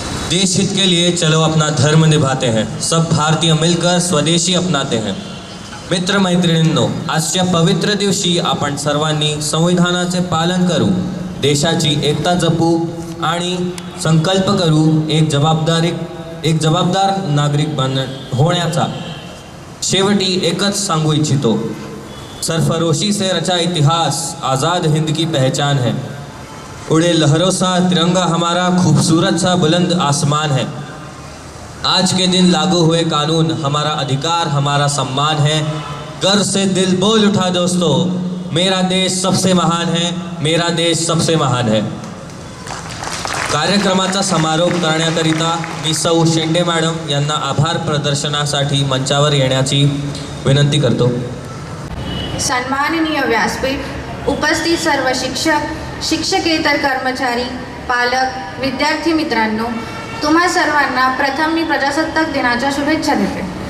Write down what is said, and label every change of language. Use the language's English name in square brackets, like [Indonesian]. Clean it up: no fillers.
[Hindi] देश हित के लिए चलो अपना धर्म निभाते हैं, सब भारतीय मिलकर स्वदेशी अपनाते हैं. [Marathi] मित्र मैत्रिणींनो, आजच्या पवित्र दिवशी आपण सर्वांनी संविधानाचे पालन करू, देशाची एकता जपू आणि संकल्प करू एक जबाबदार नागरिक होण्याचा. शेवटी एकच सांगू इच्छितो, [Hindi] सरफरोशी से रचा इतिहास आज़ाद हिंद की पहचान है. उड़े लहरों सा तिरंगा हमारा खूबसूरत सा बुलंद आसमान है. आज के दिन लागू हुए कानून हमारा अधिकार, हमारा सम्मान है. गर्व से दिल बोल उठा दोस्तों, मेरा देश सबसे महान है, मेरा देश सबसे महान है. [Marathi] कार्यक्रमाचा समारोप करण्याकरिता मी सौ शेंडे मॅडम यांना आभार प्रदर्शनासाठी मंचावर येण्याची विनंती करतो. सन्माननीय व्यासपीठ, उपस्थित सर्व शिक्षक, शिक्षकेतर कर्मचारी, पालक, विद्यार्थी मित्रांनो, तुम्हा सर्वांना प्रथम मी प्रजासत्ताक दिनाच्या शुभेच्छा देते.